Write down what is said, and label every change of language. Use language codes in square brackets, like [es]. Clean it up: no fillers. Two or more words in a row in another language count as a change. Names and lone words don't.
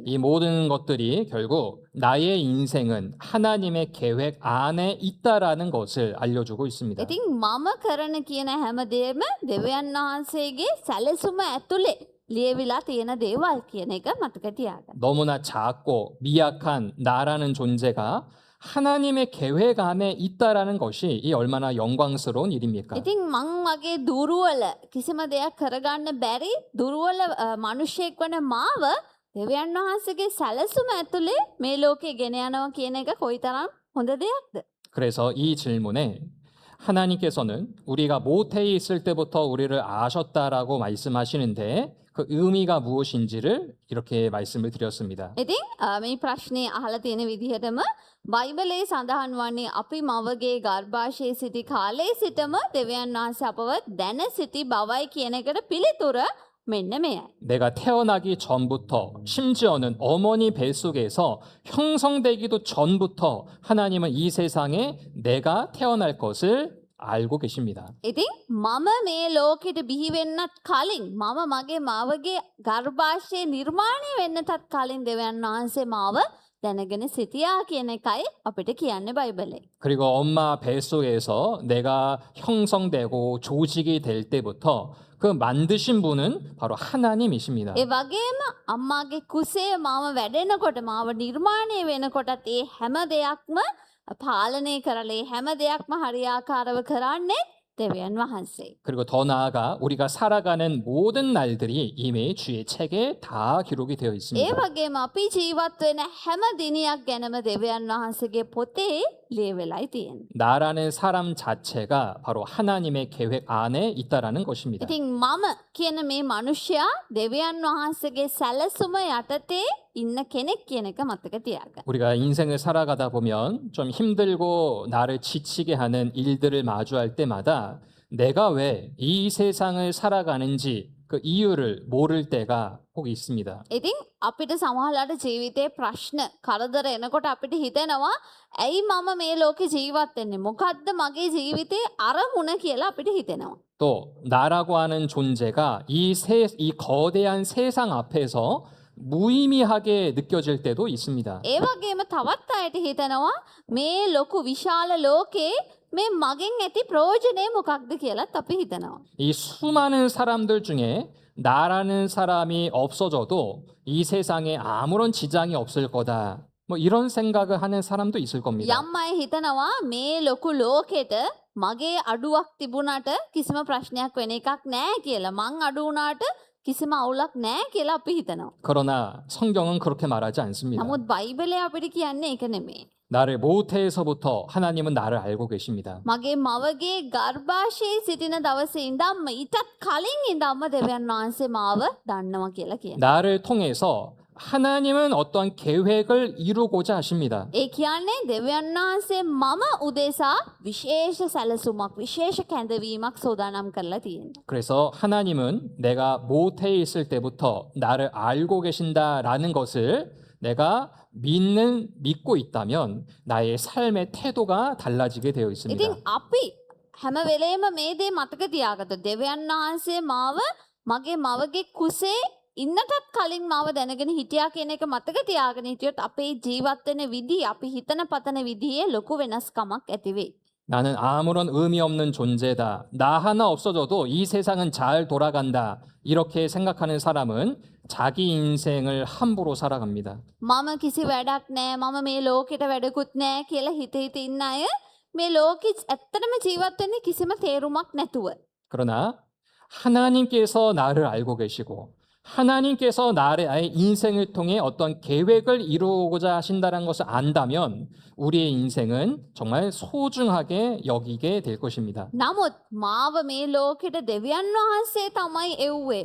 [ko] 이 모든 것들이 결국 나의 인생은 하나님의 계획 안에 있다라는 것을 알려주고 있습니다. [si] ඉතින් මම කරන කියන හැම දෙයක්ම දෙවියන් වහන්සේගේ සැලසුම ඇතුලේ ලියවිලා තියෙන දේවල් කියන එක මතක තියාගන්න. [ko] 너무나 작고 미약한 나라는 존재가 하나님의 계획 안에 있다라는 것이 이 얼마나 영광스러운 일입니까? [si] ඉතින් මං වගේ දුර්වල කිසිම දෙයක් කරගන්න බැරි දුර්වල මිනිහෙක් වන මාව දෙවියන් වහන්සේගේ සැලසුම ඇතුලේ මේ ලෝකේ ගෙන යනවා කියන එක කොයිතරම් හොඳ දෙයක්ද? [ko] 그래서 이 질문에 하나님께서는 우리가 모태에 있을 때부터 우리를 아셨다라고 말씀하시는데 그 의미가 무엇인지를 이렇게 말씀을 드렸습니다. [si] ඉතින් මේ ප්‍රශ්නේ අහලා තියෙන විදිහටම බයිබලයේ සඳහන් වන්නේ අපි මවගේ ගර්භාෂයේ සිටි කාලයේ සිටම දෙවියන් වහන්සේ අපව දැන සිටි බවයි කියන එකට පිළිතුර මෙන්න මෙයයි. [ko] 내가 태어나기 전부터 심지어는 어머니 뱃속에서 형성되기도 전부터 하나님은 이 세상에 내가 태어날 것을 알고 계십니다. [si] ඉතින් මම මේ ලෝකෙට බිහි වෙන්නත් කලින් මම මගේ මාවගේ ගර්භාෂයේ නිර්මාණය වෙන්නටත් කලින් දෙවියන් වහන්සේ මාව දැනගෙන සිටියා කියන එකයි අපිට කියන්නේ බයිබලේ. [ko] 그리고 엄마 뱃속에서 내가 형성되고 조직이 될 때부터 그 만드신 분은 바로 하나님이십니다. [si] ඒ වගේම අම්මාගේ කුසේ මාව වැඩෙනකොට මාව නිර්මාණය වෙනකොටත් ඒ හැම දෙයක්ම පාලනය කරලා ඒ හැම දෙයක්ම හරියාකාරව කරන්නේ දෙවියන් වහන්සේ. [ko] 그리고 더 나아가 우리가 살아가는 모든 날들이 이미 주의 책에 다 기록이 되어 [si] ඒ [ko] 있습니다. [si] වගේම අපි ජීවත් වෙන හැම දිනයක් ගැනම දෙවියන් වහන්සේගේ පොතේ ලියවෙලයි තියෙන්නේ. [ko] 나라는 사람 자체가 바로 하나님의 계획 안에 있다라는 것입니다. [si] ඉතින් මම කියන මේ මිනිසයා දෙවියන් වහන්සේගේ සැලසුම යටතේ ඉන්න කෙනෙක් කියන එක මතක තියාගන්න. [ko] 우리가 인생을 살아가다 보면 좀 힘들고 나를 지치게 하는 일들을 마주할 때마다 내가 왜 이 세상을 살아가는지 그 이유를 모를 때가 꼭 있습니다. [si] ඉතින් අපිට සමහරවිට ජීවිතේ ප්‍රශ්න කරදර එනකොට අපිට හිතෙනවා ඇයි මම මේ ලෝකේ ජීවත් වෙන්නේ? මොකද්ද මගේ ජීවිතේ අරමුණ කියලා අපිට හිතෙනවා. [ko] 또 나라고 하는 존재가 이 거대한 세상 앞에서 무의미하게 느껴질 때도 있습니다. [si] ඒ වගේම තවත් අයට හිතනවා මේ ලොකු විශාල ලෝකේ මේ මගෙන් ඇති ප්‍රයෝජනේ මොකක්ද කියලාත් අපි හිතනවා. [ko] 이 수많은 사람들 중에 나라는 사람이 없어져도 이 세상에 아무런 지장이 없을 거다. 뭐 이런 생각을 하는 사람도 있을 겁니다. [si] යම් අය හිතනවා මේ ලොකු ලෝකෙට මගේ අඩුවක් තිබුණාට කිසිම ප්‍රශ්නයක් වෙන එකක් නැහැ කියලා. මං අඩු වුණාට කිසිම අවුලක් නැහැ කියලා අපි හිතනවා. [ko] 그러나 성경은 그렇게 말하지 않습니다. [si] නමුත් බයිබලයේ අපිට කියන්නේ ඒක නෙමෙයි. [ko] 나를 모태에서부터 하나님은 나를 알고 계십니다. [si] මගේ මවගේ ගර්භාෂයේ සිටින දවසේ ඉඳන්ම ඊටත් කලින් ඉඳන්ම දෙවියන් වහන්සේ මාව දන්නවා කියලා කියනවා. [ko] 나를 통해서 하나님은 어떠한 계획을 이루고자 하십니다. [si] ඒ කියන්නේ දෙවියන් වහන්සේ මම උදෙසා විශේෂ සැලසුමක් විශේෂ කැඳවීමක් සෝදානම් කරලා තියෙනවා. [ko] 그래서 하나님은 내가 모태에 있을 때부터 나를 알고 계신다라는 것을 내가 믿고 있다면 나의 삶의 태도가 달라지게 되어 있습니다. [si] ඉතින් අපි හැම වෙලේම මේ දේ මතක තියාගත්තොත් දෙවියන් වහන්සේ මාව මගේ මවගේ කුසේ ඉන්නටත් කලින් මාව දැනගෙන හිටියා කියන එක මතක තියාගෙන හිටියොත් අපේ ජීවත් වෙන විදිහ අපි හිතන පතන විදිහේ ලොකු වෙනස්කමක් ඇති වෙයි. [ko] 나는 아무런 의미 없는 존재다. 나 하나 없어져도 이 세상은 잘 돌아간다. 이렇게 생각하는 사람은 자기 인생을 함부로 살아갑니다. [si] මම කිසි වැඩක් නැහැ මම මේ ලෝකෙට වැඩකුත් නැහැ කියලා හිත හිත ඉන්න අය මේ ලෝකෙ ඇත්තටම ජීවත් වෙන්නේ කිසිම තේරුමක් නැතුව. [ko] 그러나 하나님께서 나를 알고 계시고 하나님께서 나의 인생을 통해 어떤 계획을 이루고자 하신다는 것을 안다면 우리의 인생은 정말 소중하게 여기게 될 것입니다. [si] නමුත් මාව මේ ලෝකෙට දෙවියන් වහන්සේ තමයි එව්වේ.